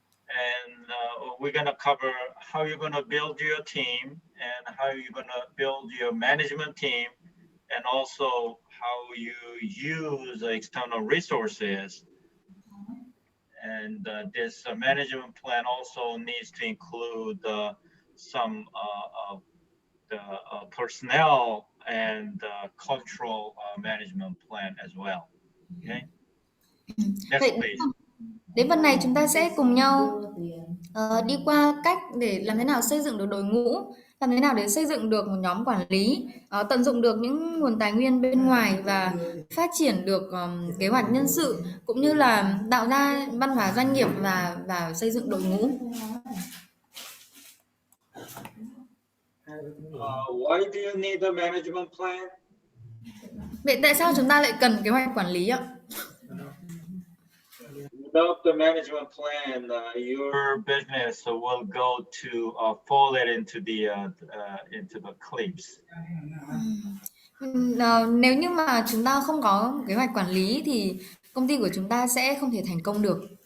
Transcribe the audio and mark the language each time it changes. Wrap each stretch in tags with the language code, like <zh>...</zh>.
<en>And we're gonna cover how you're gonna build your team and how you're gonna build your management team, and also how you use external resources. And this management plan also needs to include some of the personnel and cultural management plan as well. Okay. Next,</en> <vi>Vậy</vi> <en>please.</en> <vi>đến phần này chúng ta sẽ cùng nhau đi qua cách để làm thế nào xây dựng được đội ngũ, làm thế nào để xây dựng được một nhóm quản lý, tận dụng được những nguồn tài nguyên bên ngoài và phát triển được kế hoạch nhân sự, cũng như là tạo ra văn hóa doanh nghiệp và xây dựng đội ngũ.</vi> <en>Why do you need a management plan?</en> <vi>Vậy tại sao chúng ta lại cần kế hoạch quản lý ạ?</vi> <en>Without the management plan, your business will go to fall it into the cliffs.</en> <vi>Nếu như mà chúng ta không có kế hoạch quản lý thì công ty của chúng ta sẽ không thể thành công được.</vi>